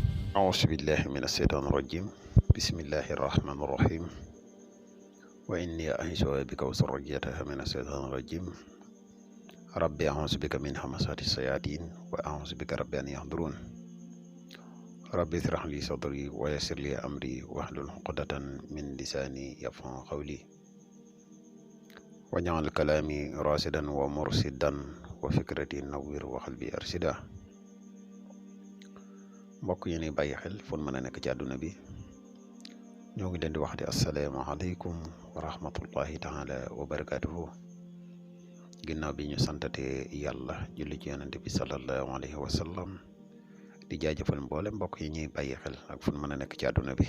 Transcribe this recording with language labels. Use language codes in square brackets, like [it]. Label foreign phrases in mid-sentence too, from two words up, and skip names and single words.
[ar] أعوذ بالله من الشيطان الرجيم بسم الله الرحمن الرحيم وإني أعيذها بك وذريتها من الشيطان الرجيم ربي أعوذ بك من همزات الشياطين وأعوذ بك ربي أن يحضرون ربي اشرح لي صدري ويسر لي أمري واحلل عقدة من لساني يفقهوا قولي واجعل كلامي راشدا ومرشدا وفكرتي نوّر وقلبي أرشدا [wo] mbokk yi ni bàyyi xel fu mën a nekk ci àdduna bi ñoo ngi leen di wax di [ar] السلام عليكم ورحمة الله تعالى وبركاته [wo] ginnaaw bi ñu santate yàlla julli ci yonente bi [ar] صلى الله عليه وسلم [wo] di jaajëfal mboole mbokk yi ñuy bàyyi xel ak fu mën a nekk ci àdduna bi